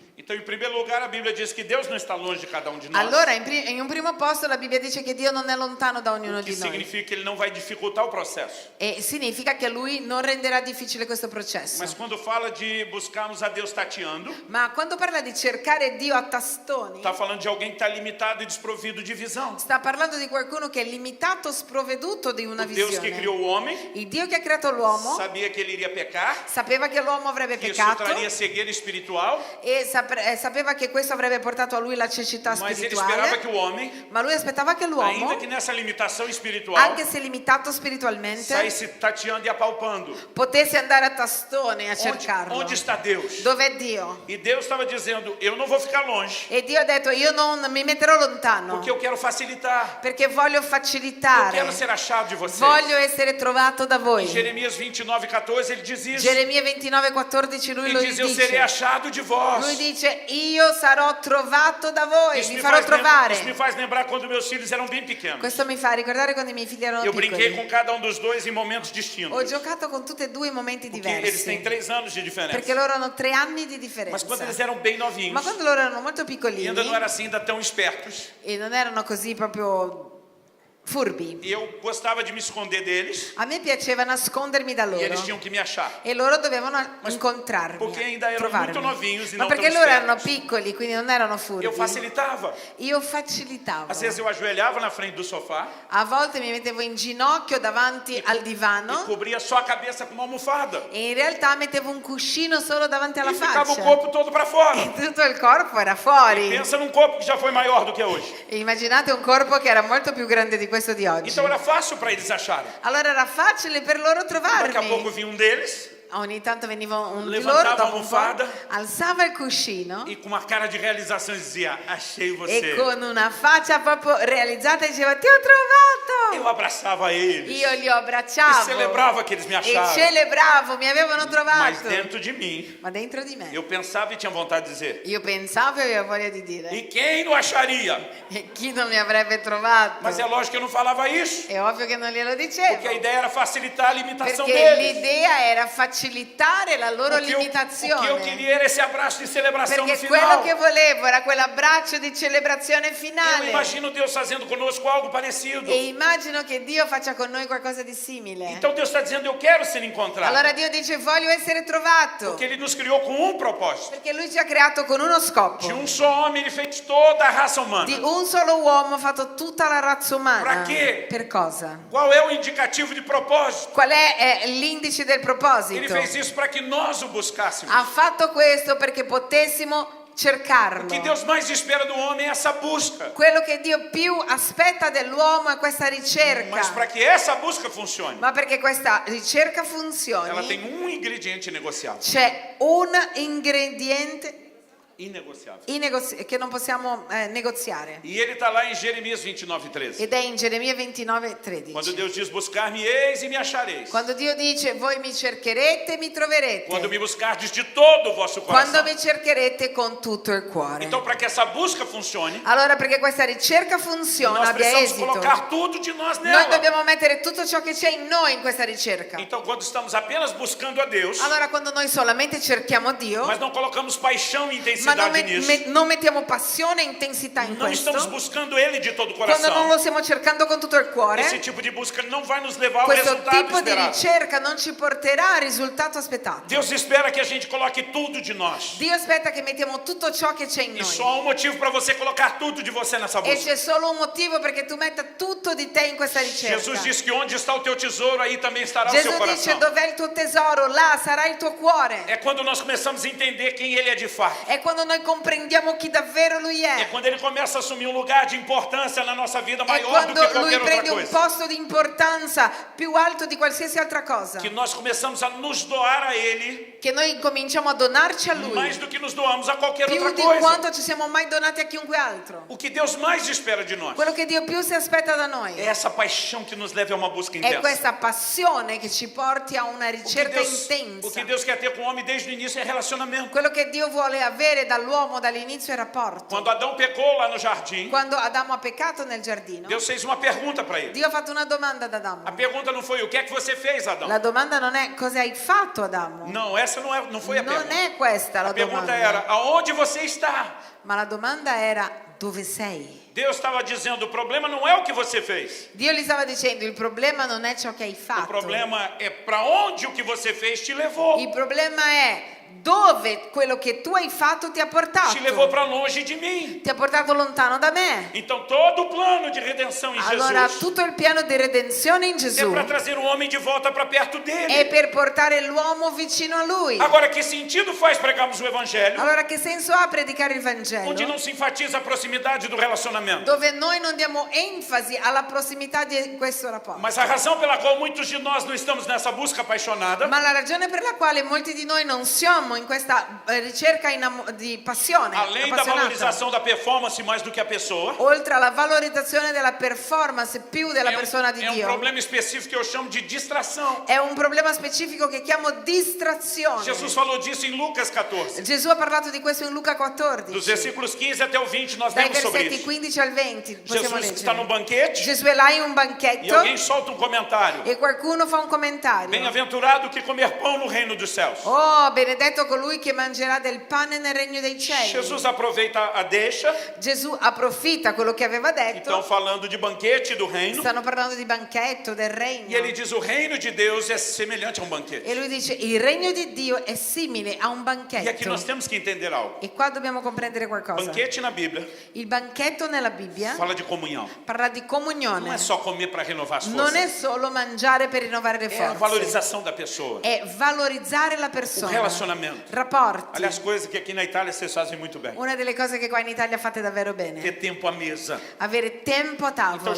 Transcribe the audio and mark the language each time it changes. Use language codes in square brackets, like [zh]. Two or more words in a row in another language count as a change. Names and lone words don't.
[pt] Então, em primeiro lugar, a Bíblia diz que Deus não está longe de cada um de nós. [it] Allora, in un primo posto la Bibbia dice che Dio non è lontano da ognuno [pt] O que [it] di noi. [pt] significa que ele não vai dificultar o processo. [it] E significa che Lui non renderà difficile questo processo. [pt] Mas quando fala de buscarmos a Deus tateando, [it] Ma quando parla di cercare Dio a tastoni, [pt] está falando de alguém que está limitado e desprovido de visão. [it] sta parlando di qualcuno che è limitato, sprovveduto di una [pt] O Deus que [it] visione. [pt] criou o homem [it] Il Dio che ha creato l'uomo [pt] sabia que ele iria pecar, [it] sapeva che l'uomo avrebbe [pt] que isso [it] peccato [pt] traria cegueira espiritual, [it] e sapeva che questo avrebbe portato a lui la cecità [pt] mas ele esperava [it] spirituale, [pt] que o homem, [it] ma lui aspettava che l'uomo, [pt] ainda que nessa limitação espiritual, [it] anche se limitato spiritualmente, [pt] saísse tateando e apalpando. [it] potesse andare a tastone a cercarlo. [pt] Onde está Deus? [it] Dov'è Dio? [pt] E Deus estava dizendo, eu não vou ficar longe, [it] E Dio ha detto io non mi metterò lontano [pt] porque eu quero facilitar. [it] perché voglio [pt] Eu [it] facilitare, [pt] quero ser achado de vocês. [it] voglio essere trovato da [pt] Em [it] voi. [pt] Jeremias 29:14 ele diz isso. [it] Geremia 29:14 lui lo [pt] Ele diz, eu serei [it] dice. [pt] achado de vós. [it] Lui dice io sarò trovato da voi, [pt] Isso [it] vi [pt] me, [it] farò [pt] faz [it] trovare. [pt] isso me faz lembrar quando meus filhos eram bem pequenos. [it] Questo mi fa ricordare quando i miei figli erano [pt] Eu brinquei [it] piccoli. [pt] com cada um dos dois em momentos [it] Ho [pt] distintos. [it] giocato con tutti e due i momenti [pt] Porque eles têm [it] diversi [pt] 3 anos de [it] perché [pt] diferença. [it] loro hanno 3 anni di [pt] Mas quando eles [it] differenza. [pt] eram bem novinhos, [it] Ma quando loro erano molto [pt] e [it] piccolini [pt] ainda não eram assim, ainda tão espertos, [it] e non erano così proprio furbi, [pt] e eu gostava de me esconder deles, [it] a me piaceva nascondermi da [pt] e eles [it] loro [pt] tinham que me achar. [it] e loro dovevano [pt] Mas [it] incontrarmi, [pt] porque ainda erano [it] trovarmi. [pt] muito novinhos e [it] Ma [pt] não [it] perché [pt] tão [it] loro erano [pt] espertos. [it] piccoli, quindi non erano furbi. [pt] Eu facilitava. [it] Io facilitavo. [pt] Às vezes eu ajoelhava na frente do sofá [it] A volte mi mettevo in ginocchio davanti al [pt] e [it] divano [pt] cobria só a cabeça com uma almofada. [it] e in realtà mettevo un cuscino solo davanti alla [pt] E ficava o [it] faccia. [pt] corpo todo para fora. [it] E tutto il corpo era fuori. [pt] Pensa num corpo que já foi maior do que é hoje. [it] E immaginate un corpo che era molto più grande di questo di oggi. [pt] Então era fácil para eles acharem. [it] Allora era facile per loro [pt] Daqui a pouco [it] trovarmi. [pt] vinha um deles [it] Ogni tanto veniva un di [pt] Levantava [it] loro, dopo [pt] a [it] un po', [pt] almofada. [it] alzava il cuscino [pt] e com uma cara de realização dizia, achei [it] e [pt] você. [it] con una faccia proprio realizzata diceva ti ho trovato. [pt] Eu abraçava eles [it] Io li [pt] e [it] abbracciavo [pt] celebrava que eles me [it] e [pt] acharam. [it] celebravo, mi avevano [pt] Mas [it] trovato. [pt] dentro de mim, [it] Ma dentro di me [pt] eu pensava e tinha vontade de dizer, [it] io pensavo e avevo voglia di dire [pt] e quem não acharia? [it] e chi non mi avrebbe trovato? [pt] Mas é lógico que eu não falava isso, [it] È ovvio che non glielo [pt] porque a [it] dicevo [pt] ideia era facilitar a limitação [it] perché [pt] deles. [it] l'idea era facilitare la loro [pt] O que eu [it] limitazione. [pt] queria era esse abraço de celebração no [it] Perché [pt] final. [it] quello che volevo era quell'abbraccio di celebrazione [pt] Eu [it] finale. [pt] imagino Deus fazendo conosco algo parecido. [it] E immagino che Dio faccia con noi qualcosa di simile. [pt] Então Deus está dizendo, eu quero ser encontrado. [it] Allora Dio dice voglio essere trovato. [pt] Porque Ele nos criou com um propósito. [it] Perché Lui ci ha creato con uno [pt] De [it] scopo. [pt] um só homem Ele fez toda a raça humana. [it] Di un solo uomo ha fatto tutta la razza umana. [pt] Pra che? [it] Per cosa? [pt] Qual é o indicativo de propósito? [it] Qual è l'indice del [pt] Ele [it] proposito? [pt] fez isso para que nós o buscássemos. [it] Ha fatto questo perché potessimo cercarlo. [pt] O que Deus mais espera do homem é essa busca. [it] Quello che Dio più aspetta dell'uomo è questa ricerca. [pt] Mas para que essa busca funcione, [it] Ma perché questa ricerca [pt] ela [it] funzioni [pt] tem um ingrediente negociável. [it] c'è un ingrediente [pt] inegociável. [it] che non possiamo negoziare. [pt] E ele está lá em Jeremias 29:13. [it] Ed è in Geremia 29:13. [pt] Quando Deus diz, buscar-me eis e me achareis. [it] Quando Dio dice voi mi cercherete e mi troverete. [pt] Quando me buscardes de todo o vosso coração. [it] Quando mi cercherete con tutto il cuore. [pt] Então, para que essa busca funcione, [it] Allora, perché questa ricerca funziona, [pt] nós [it] abbia [pt] precisamos [it] esito, [pt] colocar tudo de nós [it] noi [pt] nela. [it] dobbiamo mettere tutto ciò che c'è in noi in questa ricerca. [pt] Então, quando estamos apenas buscando a Deus, [it] Allora, quando noi solamente cerchiamo Dio, [pt] mas não colocamos paixão e [it] ma [pt] intensidade nisso, [it] non mettiamo passione e intensità in [pt] não estamos [it] questo, [pt] buscando Ele de todo o [it] quando non [pt] coração, [it] lo stiamo cercando con tutto il cuore, [pt] esse tipo de busca não vai nos levar ao [it] questo [pt] resultado [it] tipo di [pt] esperado. [it] ricerca non ci porterà al risultato aspettato. [pt] Deus espera que a gente coloque tudo de nós. [it] Dio aspetta che mettiamo tutto ciò che c'è in [pt] E [it] noi. [pt] só há um motivo para você colocar tudo de você nessa [it] E [pt] busca. [it] c'è solo un motivo perché tu metta tutto di te in questa ricerca. [pt] Jesus disse que onde está o teu tesouro, aí também estará o seu [it] Gesù dice [pt] coração. [it] dov'è il tuo tesoro, là sarà il tuo cuore. [pt] É quando nós começamos a entender quem Ele é de fato. [it] È quando noi comprendiamo chi davvero Lui [pt] É [it] è. [pt] quando Ele começa a assumir um lugar de importância na nossa vida [it] È [pt] maior do [it] quando [pt] que [it] Lui [pt] qualquer outra [it] prende un [pt] coisa. [it] posto di importanza più alto di qualsiasi altra cosa. [pt] Que nós começamos a nos doar a Ele [it] Che noi cominciamo a donarci a Lui [pt] mais do que nos doamos a qualquer [it] più [pt] outra [it] di [pt] coisa. [it] quanto ci siamo mai donati a chiunque altro. [pt] O que Deus mais espera de nós [it] Quello che Dio più si aspetta da noi [pt] é essa paixão que nos leva a uma busca [it] è [pt] intensa. [it] questa passione che ci porti a una [pt] O que [it] ricerca [pt] Deus, o [it] intensa. [pt] que Deus quer ter com o homem desde o início é relacionamento. [it] Quello che Dio vuole avere dall'uomo dall'inizio è rapporto. [pt] Quando Adão pecou lá no jardim, [it] Quando Adamo ha peccato nel giardino, [pt] Deus fez uma pergunta para ele. [it] Dio ha fatto una domanda ad [pt] A [it] Adamo. [pt] pergunta não foi o que é que você fez, Adão? [it] La domanda non è cosa hai fatto, Adamo. [pt] Não, essa não foi a [it] Non [pt] pergunta. [it] è questa la [pt] A pergunta [it] domanda. [pt] era, aonde você está? [it] Ma la domanda era dove sei? [pt] Deus estava dizendo, o problema não é o que você fez. [it] Dio gli stava dicendo il problema non è ciò che hai [pt] O [it] fatto. [pt] problema é para onde o que você fez te levou. [it] Il problema è dove quello che tu hai fatto ti ha portato. [pt] Te levou para longe de mim. [it] Ti ha portato lontano da me. [pt] Então todo o plano de redenção em [it] Allora [pt] Jesus [it] tutto il piano di redenzione in [pt] é [it] Gesù [pt] para trazer o homem de volta para perto [it] è [pt] dele. [it] per portare l'uomo vicino a Lui. [pt] Agora, que sentido faz pregarmos o evangelho [it] Allora che senso ha predicare il [pt] onde [it] Vangelo [pt] não se enfatiza a proximidade do relacionamento? [it] dove noi non diamo enfasi alla prossimità di questo rapporto? [pt] Mas a razão pela qual muitos de nós não estamos nessa busca apaixonada [it] Ma la ragione per la quale molti di noi non siamo in questa ricerca di passione, [pt] além da [it] appassionata, [pt] valorização da performance mais do que a pessoa, [it] oltre alla valorizzazione della performance più della persona di [pt] é um [it] Dio, [pt] problema específico que eu chamo de distração. [it] è un problema specifico che chiamo distrazione. [pt] Jesus falou disso em Lucas 14. [it] Gesù ha parlato di questo in Luca 14. [pt] Dos versículos 15 até o 20 nós [it] Dai [pt] lemos sobre [it] versetti [pt] isso. [it] 15 al 20 possiamo [pt] Jesus está no [it] leggere. [pt] banquete [it] Gesù è là in un [pt] e [it] banchetto [pt] alguém solta um comentário. [it] e qualcuno fa un commentario. [pt] Bem-aventurado que comer pão no reino dos céus. [it] Oh, benedetto colui che mangerà del pane nel regno dei cieli. [pt] Jesus aproveita a deixa. [it] Gesù approfitta quello che aveva detto. [pt] Então, falando de banquete do reino. [it] Stanno parlando di banchetto, del regno. [pt] E ele diz, o reino de Deus é semelhante a um banquete. [it] E lui dice, il regno di Dio è simile a un [pt] E aqui [it] banchetto. [pt] nós temos que entender algo. [it] E qua dobbiamo comprendere qualcosa. [pt] Banquete na Bíblia [it] Il banchetto nella Bibbia [pt] fala de comunhão. [it] parla di [pt] Não [it] comunione. [pt] é só comer para renovar as [it] Non è [pt] forças. [it] solo mangiare per rinnovare le [pt] É a [it] forze. [pt] valorização da pessoa. [it] È valorizzare la [pt] O [it] persona. [pt] relacionamento. [it] Rapporti. [pt] Aliás, coisas que aqui na Itália vocês fazem muito bem. [it] Una delle cose che qua in Italia fate davvero bene. [pt] Ter tempo à mesa. [it] Avere tempo a [pt] Então [it] tavola.